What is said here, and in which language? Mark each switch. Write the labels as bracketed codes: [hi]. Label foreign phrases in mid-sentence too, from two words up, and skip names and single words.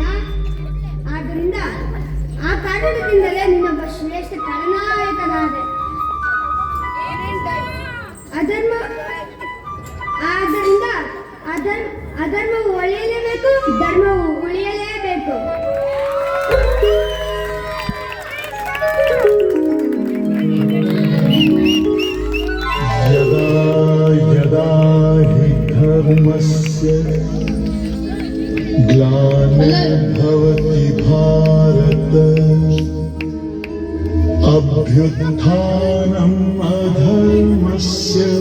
[kn] ಆದ್ದರಿಂದ ಆ ಕಾರಣದಿಂದಲೇ ನಿನ್ನೊಬ್ಬ ಶ್ರೇಷ್ಠ ಖಳನಾಯಕನಾದೆ. ಆದ್ದರಿಂದ ಅಧರ್ಮವು ಒಳೆಯಲೇಬೇಕು, ಧರ್ಮವು ಉಳಿಯಲೇಬೇಕು. [sa] यदा यदा हि धर्मस्य ग्लानिर्भवति भारत अभ्युत्थानम् अधर्मस्य